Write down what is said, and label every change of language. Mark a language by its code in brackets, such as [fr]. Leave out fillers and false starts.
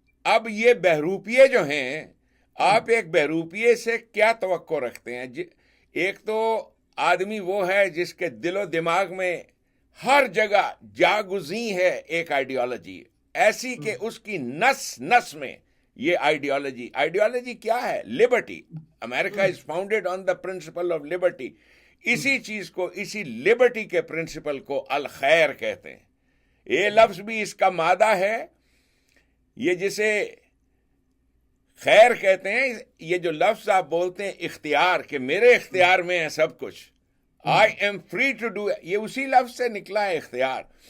[ur] اب یہ بہروپیے جو ہیں, آپ ایک بہروپیے سے کیا توقع رکھتے ہیں؟ ایک تو آدمی وہ ہے جس کے دل و دماغ میں ہر جگہ جاگزیں ہے ایک آئیڈیالوجی ایسی کہ اس کی نس نس میں یہ آئیڈیالوجی کیا ہے؟ Liberty. [en] America is founded on the principle of liberty. [ur] اسی چیز کو, اسی لبرٹی کے پرنسپل کو الخیر کہتے ہیں. یہ لفظ بھی اس کا مادہ ہے. یہ جسے خیر کہتے ہیں, یہ جو لفظ آپ بولتے ہیں اختیار, کہ میرے اختیار میں ہے سب کچھ, [en] I am free to do, [ur] یہ اسی لفظ سے نکلا ہے اختیار.